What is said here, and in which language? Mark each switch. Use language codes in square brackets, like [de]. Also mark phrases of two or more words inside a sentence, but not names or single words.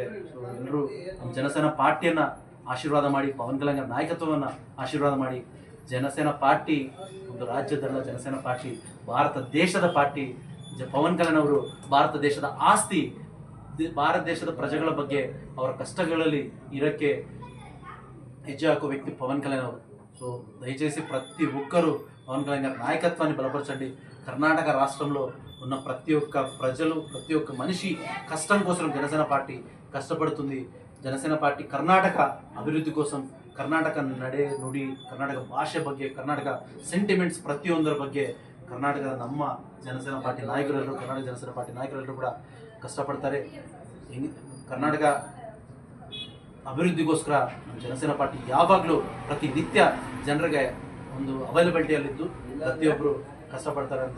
[kn] ಸೊ ಎಲ್ಲರೂ ನಮ್ಮ ಜನಸೇನಾ ಪಾರ್ಟಿಯನ್ನು ಆಶೀರ್ವಾದ ಮಾಡಿ, ಪವನ್ ಕಲ್ಯಾಣ್ ನಾಯಕತ್ವವನ್ನು ಆಶೀರ್ವಾದ ಮಾಡಿ. ಜನಸೇನಾ ಪಾರ್ಟಿ ಒಂದು ರಾಜ್ಯದಲ್ಲ, ಜನಸೇನಾ ಪಾರ್ಟಿ ಭಾರತ ದೇಶದ ಪಾರ್ಟಿ. ಪವನ್ ಕಲ್ಯಾಣ್ ಅವರು ಭಾರತ ದೇಶದ ಆಸ್ತಿ. ಭಾರತ ದೇಶದ ಪ್ರಜೆಗಳ ಬಗ್ಗೆ ಅವರ ಕಷ್ಟಗಳಲ್ಲಿ ಇರೋಕ್ಕೆ ಹೆಜ್ಜೆ ಹಾಕೋ ವ್ಯಕ್ತಿ పవన్ కళ్యాణ్ ಅವರು. [te] సో దయచేసి ప్రతి ఒక్కరూ పవన్ కళ్యాణ్ గారి నాయకత్వాన్ని బలపరచండి. కర్ణాటక రాష్ట్రంలో ఉన్న ప్రతి ఒక్క ప్రజలు, ప్రతి ఒక్క మనిషి కష్టం కోసం జనసేన పార్టీ కష్టపడుతుంది. [kn] జనసేన ಪಾರ್ಟಿ ಕರ್ನಾಟಕ ಅಭಿವೃದ್ಧಿ కోసం, ಕರ್ನಾಟಕ ನಡೆ ನುಡಿ, ಕರ್ನಾಟಕ ಭಾಷೆ ಬಗ್ಗೆ, ಕರ್ನಾಟಕ ಸೆಂಟಿಮೆಂಟ್ಸ್ ಪ್ರತಿಯೊಂದರ ಬಗ್ಗೆ ಕರ್ನಾಟಕದ ನಮ್ಮ ಜನಸೇನ ಪಾರ್ಟಿ ನಾಯಕರೆಲ್ಲರೂ, ಕರ್ನಾಟಕ ಜನಸೇನ ಪಾರ್ಟಿ ನಾಯಕರೆಲ್ಲರೂ ಕೂಡ ಕಷ್ಟಪಡ್ತಾರೆ. ಕರ್ನಾಟಕ ಅಭಿವೃದ್ಧಿಗೋಸ್ಕರ ಜನಸೇನ ಪಾರ್ಟಿ ಯಾವಾಗಲೂ ಪ್ರತಿನಿತ್ಯ ಜನರಿಗೆ ಒಂದು ಅವೈಲಬಿಲಿಟಿಯಲ್ಲಿದ್ದು ಪ್ರತಿಯೊಬ್ಬರು ಕಷ್ಟಪಡ್ತಾರೆ ಅಂತೆ.